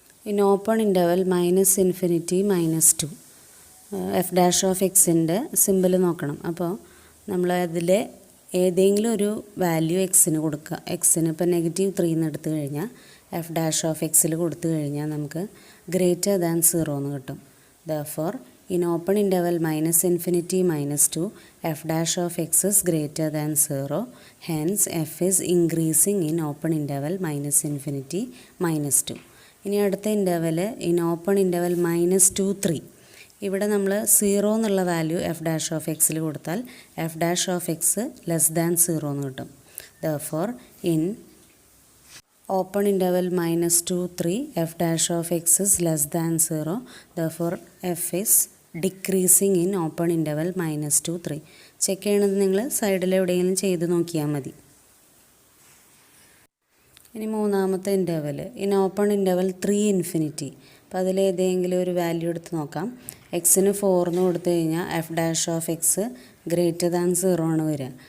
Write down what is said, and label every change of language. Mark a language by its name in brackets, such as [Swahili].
[Malayalam] In open interval minus infinity -2 F dash of എക്സിൻ്റെ simple നോക്കണം. അപ്പോൾ നമ്മൾ അതിൽ ഏതെങ്കിലും ഒരു വാല്യൂ എക്സിന് കൊടുക്കുക. എക്സിന് ഇപ്പോൾ -3 എന്ന് എടുത്തു കഴിഞ്ഞാൽ എഫ് ഡാഷ് ഓഫ് എക്സിൽ കൊടുത്തു കഴിഞ്ഞാൽ നമുക്ക് ഗ്രേറ്റർ ദാൻ 0 എന്ന് കിട്ടും. [English] Therefore, in open interval minus infinity -2, f dash of x is greater than 0. Hence, f is increasing in open interval minus infinity -2. [Malayalam] ഇനി അടുത്ത ഇൻ്റർവെൽ ഇൻ ഓപ്പൺ ഇൻ്റർവെൽ -2 3. ഇവിടെ നമ്മൾ 0 എന്നുള്ള വാല്യൂ എഫ് ഡാഷ് ഓഫ് എക്സിൽ കൊടുത്താൽ F dash of X less than 0 എന്ന് കിട്ടും. [English] Therefore, in open interval -2 3 f dash of x is less than 0. Therefore f is decreasing in open interval -2 3. [Malayalam] Check ചെയ്യണത് നിങ്ങൾ സൈഡിൽ എവിടെയെങ്കിലും ചെയ്ത് നോക്കിയാൽ മതി. ഇനി മൂന്നാമത്തെ interval in open interval 3 infinity. അപ്പോൾ അപ്പോൾ അതിലേതെങ്കിലും ഒരു വാല്യൂ എടുത്ത് നോക്കാം. എക്സിന് 4 എന്ന് കൊടുത്തു കഴിഞ്ഞാൽ F dash of X greater than 0 ആണ് വരിക.